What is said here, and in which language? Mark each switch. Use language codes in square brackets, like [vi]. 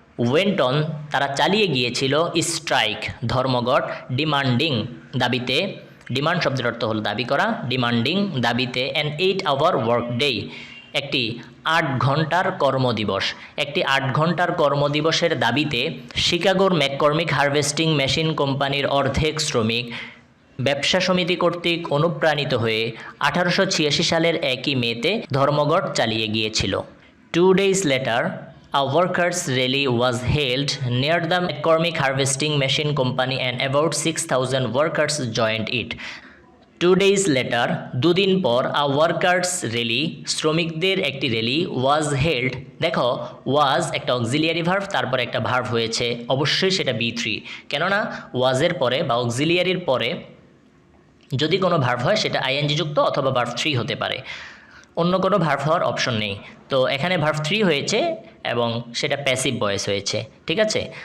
[en] went on [bn] তারা চালিয়ে গিয়েছিল, স্ট্রাইক ধর্মঘট, [en] demanding [bn] দাবিতে, ডিমান্ড শব্দের অর্থ হলো দাবি করা, ডিমান্ডিং দাবিতে, [en] an 8-hour work day [bn] একটি 8 ঘন্টার কর্মদিবস, একটি 8 ঘন্টার কর্মদিবসের দাবিতে শিকাগোর ম্যাককর্মিক হারভেস্টিং মেশিন কোম্পানির অর্ধেক শ্রমিক ব্যবসা সমিতি কর্তৃক অনুপ্রাণিত হয়ে 1886 সালের একই মেতে ধর্মঘট চালিয়ে গিয়েছিল। [en] 2 days later a workers' rally was held near the McCormick Harvesting Machine Company and about 6,000 workers joined it. 2 days later, [bn] দুদিন পর, [en] a workers' rally [bn] শ্রমিকদের একটি র্যালি, [en] was held, [bn] দেখো was একটা অক্সিলিয়ারি ভার্ব, তারপর একটা ভার্ব হয়েছে, অবশ্যই সেটা B3, কেননা ওয়াজের পরে বা অক্সিলিয়ারির পরে যদি কোনো ভার্ব হয় সেটা আইএনজি যুক্ত অথবা ভার্ব 3 হতে পারে, অন্য কোনো ভার্ব হওয়ার অপশন নেই, তো এখানে ভার্ব 3 হয়েছে এবং সেটা প্যাসিভ ভয়েস হয়েছে, ঠিক আছে।